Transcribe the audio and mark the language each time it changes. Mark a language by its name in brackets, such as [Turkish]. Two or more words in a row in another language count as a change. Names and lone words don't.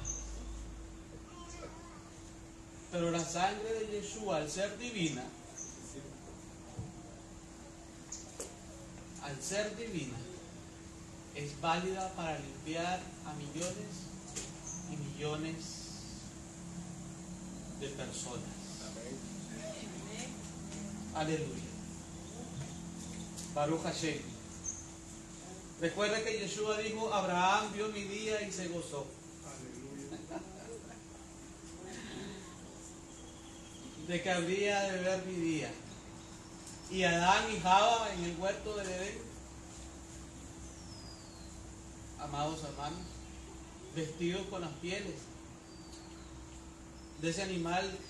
[Spanish] Pero la sangre de Yeshua, al ser divina, es válida para limpiar a millones y millones de personas. [Hebrew] הללויה. ברוך השם. [Spanish] Recuerda que Yeshua dijo, Abraham vio mi día y se gozó. De que habría de ver mi día. Y Adán y Java en el huerto del Edén, amados hermanos, vestidos con las pieles de ese animal